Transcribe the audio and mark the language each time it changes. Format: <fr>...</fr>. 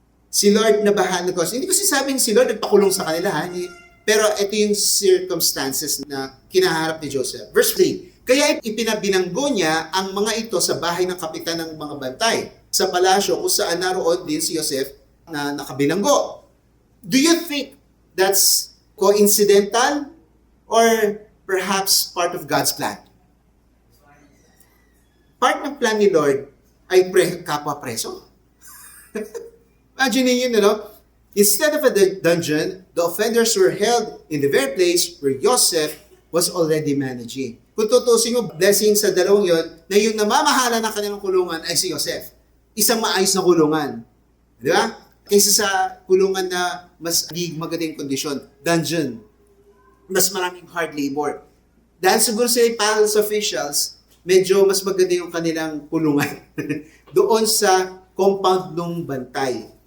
<tl>Si Lord na bahala ko. Hindi ko sinasabing si Lord nagpakulong sa kanila, ha? Pero ito yung circumstances na kinaharap ni Joseph. Verse 3, kaya ipinabinanggo niya ang mga ito sa bahay ng kapitan ng mga bantay, sa palasyo kung saan naroon din si Joseph na nakabilanggo.</tl> <en>Do you think that's coincidental or perhaps part of God's plan?</en> <tl>Part ng plan ni Lord ay kapwa preso.</tl> <en>Imagine niyo, instead of a dungeon, the offenders were held in the very place where Joseph was already managing.</en> <tl>Kung tutusin mo, blessing sa dalawang yon, na yung namamahala ng kanilang kulungan ay si Joseph. Isang maayos na kulungan. Di ba? Kaysa sa kulungan na mas di magandang kondisyon, dungeon. Mas maraming hard labor. Dahil siguro sa palace officials, medyo mas maganda yung kanilang kulungan doon sa compound ng bantay.</tl>